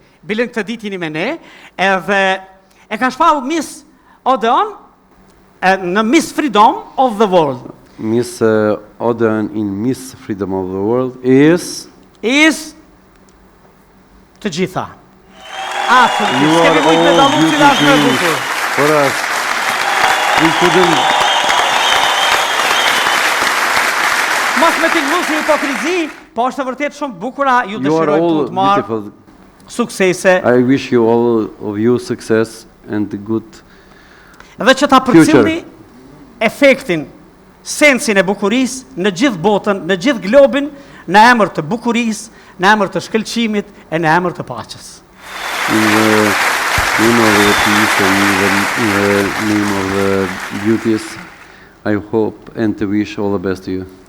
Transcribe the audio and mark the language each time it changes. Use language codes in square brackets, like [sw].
[sq] Bilen këtë ditë jeni me ne, edhe e ka shpall Miss Odeon në Miss Freedom of the World. [en] Miss Odeon in Miss Freedom of the World is [sq] të gjitha. [en] Absolutely. [sq] S'kemi mujtë me dalu cila është me bukur. [en] For us, we couldn't... [sq] Mas me t'inglu si hipokrizi, po është të vërtet shumë bukura, ju dëshiroj të të marë suksese. [en] I wish you all of you success and good [sq] dhe që ta përcilni efektin, sensin e bukurisë në gjithë botën, në gjithë globin, në emër të bukurisë, në emër të shkëlqimit e në emër të paqes. [en] In the name of the peace and in the name of the beauties, I hope and to wish all the best to you.